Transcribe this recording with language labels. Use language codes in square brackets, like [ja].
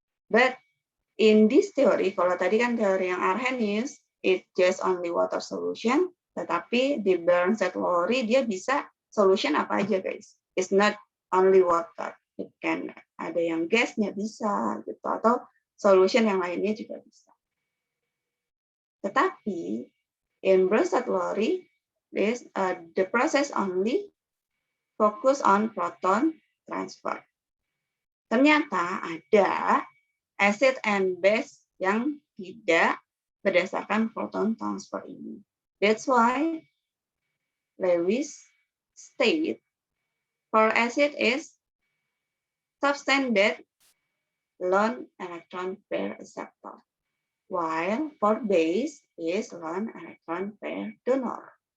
[en] But in this theory, [id] kalau tadi kan teori yang Arrhenius, [en] it just only water solution, [id] tetapi di Bernsted-Lowry dia bisa solution apa aja, guys. [en] It's not only water. It can [id] ada yang gasnya bisa, gitu, atau solution yang lainnya juga bisa. Tetapi [en] in Bernsted-Lowry, the process only focus on proton transfer. [id] Ternyata ada acid and base yang tidak berdasarkan proton transfer ini. [en] That's why Lewis state for acid is substance that lone electron pair acceptor, while for base is lone electron pair donor.